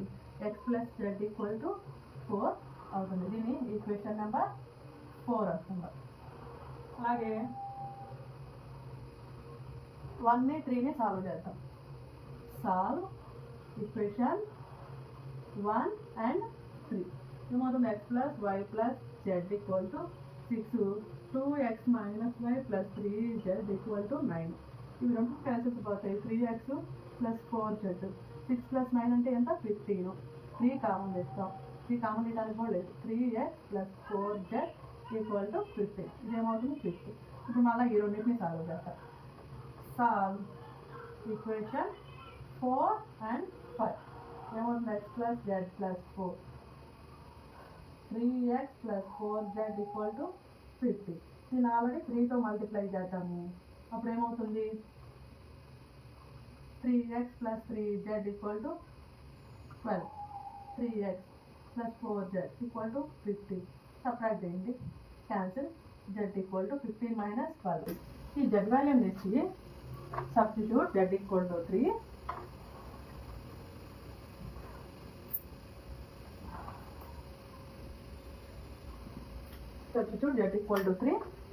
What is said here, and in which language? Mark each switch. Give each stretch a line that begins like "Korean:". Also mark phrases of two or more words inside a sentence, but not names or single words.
Telugu: x + z = 4 అవుతుంది. దీని
English: equation number
Telugu: 4 వస్తుంది. అలాగే 1ని 3ని సాల్వ్ చేద్దాం.
English: solve equation 1 and 3
Telugu: ఏమవుతుంది, x + y + z = 6 2x - y + 3z = 9. ఇవి రెండు క్యాన్సిల్స్ పోతాయి. 3x + 4z 6 + 9 అంటే ఎంత, 15. 3 కామన్ తెస్తాం, 3 కామన్ తీయడానికి కూడా లేదు. 3x + 4z = 15. ఇదేమవుతుంది 50. ఇప్పుడు మళ్ళీ ఈ రెండింటిని సాల్వ్ చేస్తాం.
English: solve equation 4 and 5
Telugu: ఏమవుతుంది, x + z + 4 3x + 4z = 50. దీన్ని ఆల్రెడీ 3తో మల్టిప్లై చేద్దాము. అప్పుడు ఏమవుతుంది, 3x + 3z = 12. 3x + 4z = 50. సబ్ట్రాక్ట్ చేయండి, క్యాన్సిల్. z = 15 - 12. ఈ z వాల్యూని తెచ్చి సబ్స్టిట్యూట్ z = 3. సబ్స్టిట్యూట్ z = 3.